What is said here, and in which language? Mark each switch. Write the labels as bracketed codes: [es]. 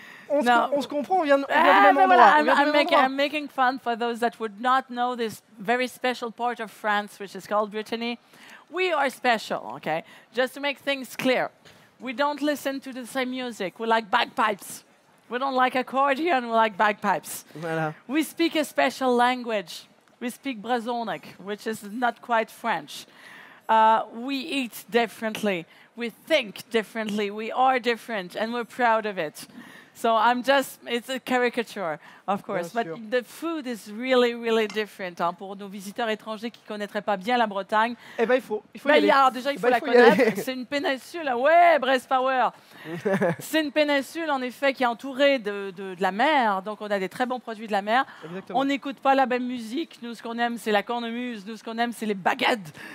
[fr] On se comprend, on vient du même endroit. [en] I'm making fun for those that would not know this very special part of France, which is called Brittany. We are special, okay? Just to make things clear, we don't listen to the same music. We like bagpipes. We don't like accordion, we like bagpipes. [fr] Voilà. [en] We speak a special language. We speak Brazonic, which is not quite French. We eat differently. We think differently. We are different, and we're proud of it. So it's a caricature, of course. But the food is really, really different. [fr] Hein, pour nos visiteurs étrangers qui ne connaîtraient pas bien la Bretagne. Eh ben, il faut y aller. Alors, déjà, il faut la connaître. C'est une péninsule. Ouais, Brest Power. C'est une péninsule, en effet, qui est entourée de la mer. Donc, on a des très bons produits de la mer. Exactement. On n'écoute pas la même musique. Nous, ce qu'on aime, c'est la cornemuse. Nous, ce qu'on aime, c'est les bagades.